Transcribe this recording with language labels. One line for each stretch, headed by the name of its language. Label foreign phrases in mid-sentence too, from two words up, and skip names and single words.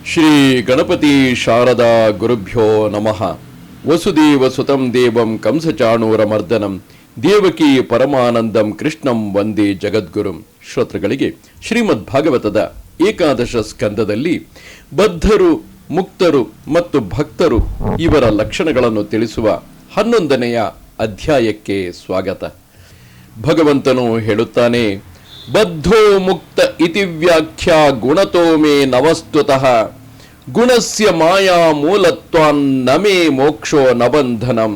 Sanskrit: ಶ್ರೀ ಗಣಪತಿ ಶಾರದಾ ಗುರುಭ್ಯೋ ನಮಃ. ವಸುದೇವ ಸುತಂ ದೇವಂ ಕಂಸಚಾಣೂರಮರ್ದನಂ ದೇವಕಿ ಪರಮಾನಂದಂ ಕೃಷ್ಣಂ ವಂದೇ ಜಗದ್ಗುರುಂ.
Kannada: ಶ್ರೋತೃಗಳಿಗೆ ಶ್ರೀಮದ್ ಭಾಗವತದ ಏಕಾದಶ ಸ್ಕಂದದಲ್ಲಿ ಬದ್ಧರು, ಮುಕ್ತರು ಮತ್ತು ಭಕ್ತರು ಇವರ ಲಕ್ಷಣಗಳನ್ನು ತಿಳಿಸುವ 11ನೆಯ ಅಧ್ಯಾಯಕ್ಕೆ ಸ್ವಾಗತ. ಭಗವಂತನು ಹೇಳುತ್ತಾನೆ,
Sanskrit: ಬದ್ಧೋ ಮುಕ್ತ ಇತಿ ವ್ಯಾಖ್ಯಾ ಗುಣತೋ ಮೇ ನವಸ್ತುತಃ ಗುಣಸ್ಯ ಮಾಯಾ ಮೂಲತ್ವಾನ್ ನಮೇ ಮೋಕ್ಷೋ ನಬಂಧನಂ.